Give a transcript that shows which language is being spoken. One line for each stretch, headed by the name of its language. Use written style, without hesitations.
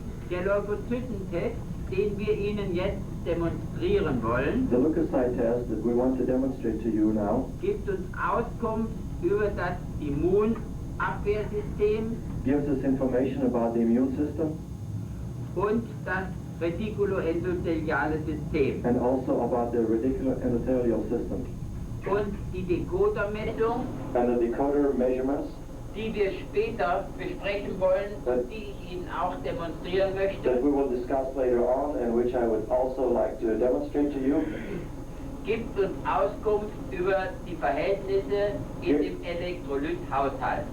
German: Der Leukozytentest, den wir Ihnen jetzt demonstrieren wollen,
English: The leukocyte test that we want to demonstrate to you now
German: gibt uns Auskunft über das Immunabwehrsystem
English: gives us information about the immune system
German: und das retikuloendotheliale System.
English: and also about the reticular endothelial system
German: Und die Decodermessung,
English: and the decoder measurements
German: die wir später besprechen wollen und die ich Ihnen auch demonstrieren
English: that
German: möchte,
English: we will discuss later on and which I would also like to demonstrate to you
German: gibt uns Auskunft über die Verhältnisse in dem Elektrolythaushalt.